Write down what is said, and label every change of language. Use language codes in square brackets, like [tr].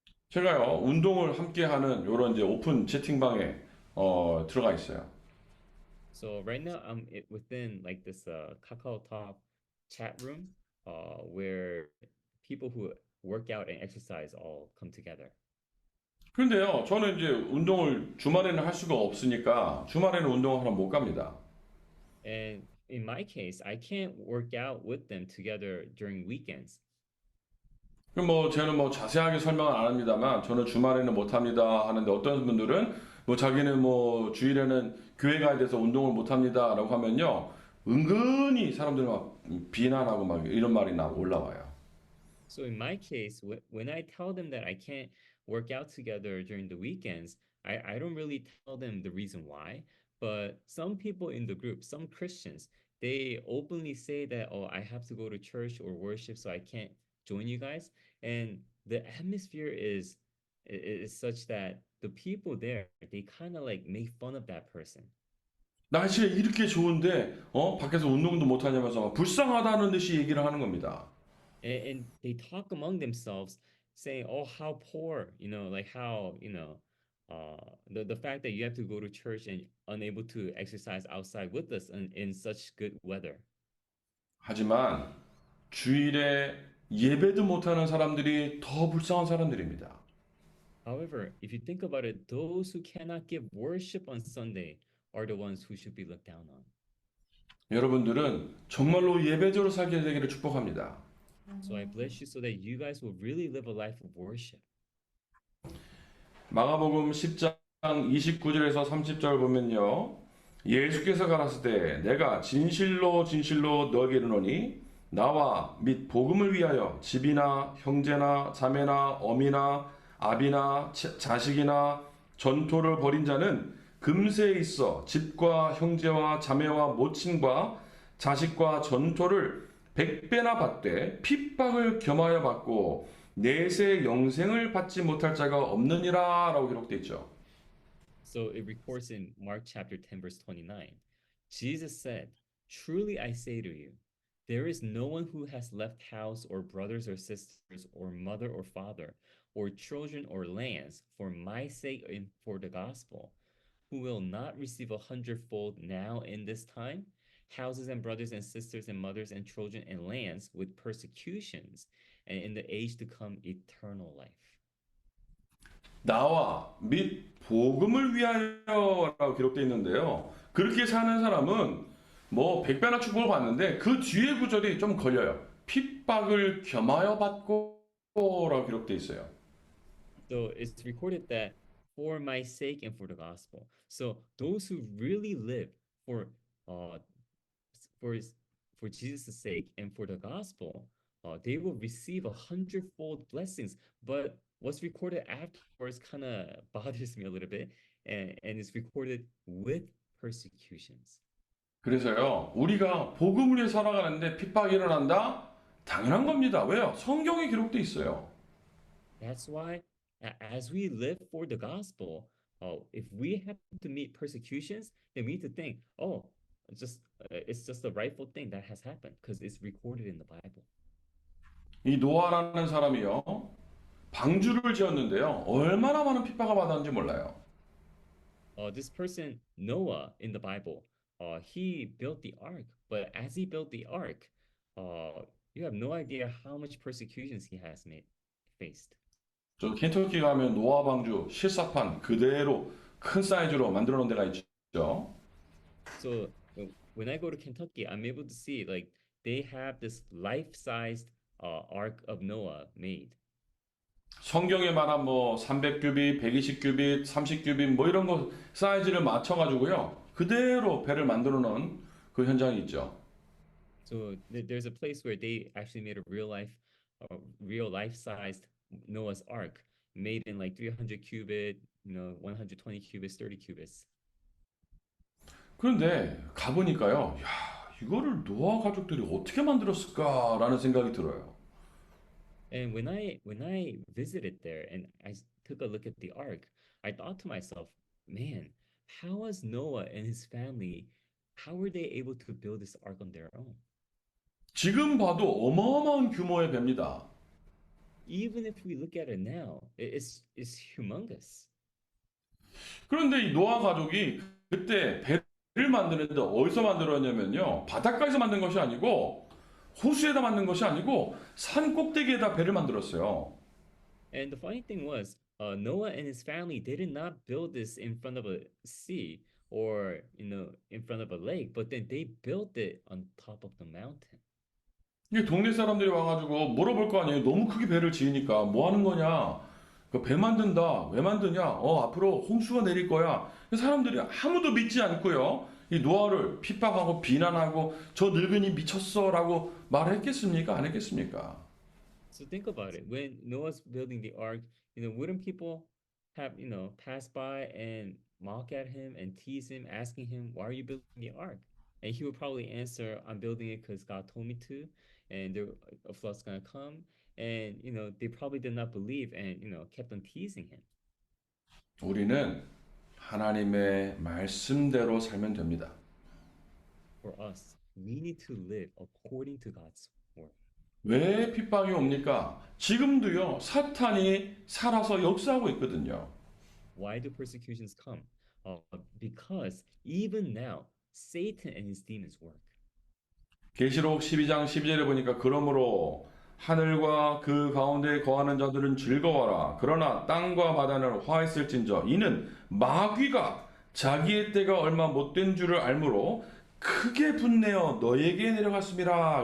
[ko] 제가요, 운동을 함께 하는 요런 이제 오픈 채팅방에 들어가 있어요. [en] So right now within like this Kakao Talk chat room, where people who work out and exercise all come together. [ko] 그런데요, 저는 이제 운동을 주말에는 할 수가 없으니까 주말에는 운동을 하러 못 갑니다. [en] And in my case, I can't work out with them together during weekends. [ko] 그럼 뭐 저는 뭐 자세하게 설명은 안 합니다만 저는 주말에는 못 합니다 하는데 어떤 분들은 뭐 자기는 뭐 주일에는 교회 가야 돼서 운동을 못 합니다라고 하면요. 은근히 사람들이 막 비난하고 막 이런 말이 올라와요. [en] So in my case, when I tell them that I can't work out together during the weekends, I don't really tell them the reason why. But some people in the group, some Christians, they openly say that, oh, I have to go to church or worship, so I can't join you guys. And the atmosphere is such that the people there, they kind of like make fun of that person. [ko] 날씨가 이렇게 좋은데 밖에서 운동도 못 하냐면서 막 불쌍하다는 듯이 얘기를 하는 겁니다. [en] And they talk among themselves saying, oh, how poor, like how, the fact that you have to go to church and unable to exercise outside with us in such good weather. [ko] 하지만 주일에 예배도 못하는 사람들이 더 불쌍한 사람들입니다. [en] However, if you think about it, those who cannot give worship on Sunday are the ones who should be looked down on. [ko] 여러분들은 정말로 예배자로 살게 되기를 축복합니다. [en] So I bless you so that you guys will really live a life of worship. [ko] 마가복음 10장 29절에서 30절 보면요. 예수께서 가라사대 내가 진실로 진실로 너에게 이르노니 나와 및 복음을 위하여 집이나 형제나 자매나 어미나 아비나 자식이나 전토를 벌인 자는 금세에 있어 집과 형제와 자매와 모친과 자식과 전토를 100배나 받되 핍박을 겸하여 받고 내세 영생을 받지 못할 자가 없느니라 라고 기록되어 있죠. [en] So it records in Mark chapter 10 verse 29. Jesus said, "Truly I say to you, there is no one who has left house or brothers or sisters or mother or father or children or lands for my sake and for the gospel, who will not receive 100-fold now in this time, houses and brothers and sisters and mothers and children and lands with persecutions, and in the age to come eternal life." [ko] 나와 및 복음을 위하여라고 기록되어 있는데요. 그렇게 사는 사람은 뭐 100배나 축복을 받는데 그 뒤에 구절이 좀 걸려요. 핍박을 겸하여 받고라고 기록되어 있어요. [en] So it's recorded that for my sake and for the gospel. So those who really live for uh for for Jesus' sake and for the gospel, they will receive 100-fold blessings. But what's recorded afterwards kind of bothers me a little bit, and it's recorded with persecutions. [ko] 그래서요, 우리가 복음을 위해 살아가는데 핍박이 일어난다? 당연한 겁니다. 왜요? 성경에 기록되어 있어요. [en] That's why, as we live for the gospel, if we have to meet persecutions, then we need to think, oh, it's just the rightful thing that has happened because it's recorded in the Bible. [ko] 이 노아라는 사람이요, 방주를 지었는데요. 얼마나 많은 핍박을 받았는지 몰라요. [en] This person, Noah, in the Bible, he built the ark, but as he built the ark, you have no idea how much persecutions he has faced. [ko] 저 켄터키 가면 노아 방주 실사판 그대로 큰 사이즈로 만들어 놓은 데가 있죠. [en] So when I go to Kentucky, I'm able to see like they have this life-sized Ark of Noah made. [ko] 성경에 말한 뭐 300규빗, 120규빗, 30규빗 뭐 이런 거 사이즈를 맞춰 가지고요. 그대로 배를 만들어 놓은 그 현장이 있죠. [en] So there's a place where they actually made a real life-sized Noah's Ark made in like 300 cubit, 120 cubits, 30 cubits. [ko] 그런데 가보니까요. 야, 이거를 노아 가족들이 어떻게 만들었을까라는 생각이 들어요. [en] And when I visited there and took a look at the ark, I thought to myself, man, how was Noah and his family, how were they able to build this ark on their own? [ko] 지금 봐도 어마어마한 규모의 배입니다. [en] Even if we look at it now, it's humongous. [ko] 그런데 이 노아 가족이 그때 배를 만드는데 어디서 만들었냐면요. 바닷가에서 만든 것이 아니고 호수에다 만든 것이 아니고 산 꼭대기에다 배를 만들었어요. [en] And the funny thing was, Noah and his family they did not build this in front of a sea or in front of a lake, but then they built it on top of the mountain. [ko] 이게 동네 사람들이 와가지고 물어볼 거 아니에요. 너무 크게 배를 지으니까 뭐 하는 거냐? 그 배 만든다. 왜 만드냐? 앞으로 홍수가 내릴 거야. 사람들이 아무도 믿지 않고요. 이 노아를 핍박하고 비난하고 저 늙은이 미쳤어라고 말했겠습니까? 안 했겠습니까? [en] So think about it. When Noah's building the ark, wouldn't people have, pass by and mock at him and tease him, asking him, "Why are you building the ark?" And he would probably answer, "I'm building it because God told me to, and a flood's gonna come." And they probably did not believe and kept on teasing him. [ko] 우리는 하나님의 말씀대로 살면 됩니다. [en] For us, we need to live according to God's word. [ko] 왜 핍박이 옵니까? 지금도요, 사탄이 살아서 역사하고 있거든요. [en] Why do persecutions come? Because even now, Satan and his demons work. [ko] 계시록 12장 12절에 보니까 그러므로 하늘과 그 가운데 거하는 자들은 즐거워라. 그러나 땅과 바다는 화했을진저 이는 마귀가 자기의 때가 얼마 못된 줄을 알므로 크게 분내어 너에게 내려갔습니다.